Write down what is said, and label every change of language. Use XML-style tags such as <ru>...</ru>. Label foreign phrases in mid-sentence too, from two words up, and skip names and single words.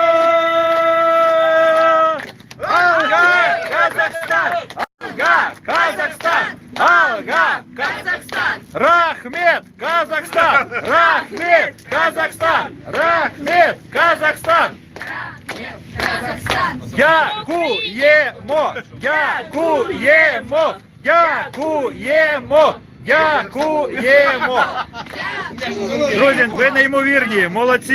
<kk>Алға Казахстан! Алға Казахстан! Алға Казахстан! Рахмет Казахстан! Рахмет Казахстан! Рахмет Казахстан! Казахстан!</kk> <uk>Дякуємо! Дякуємо! Дякуємо! Дякуємо! Друзі, ви неймовірні, молодці!</uk>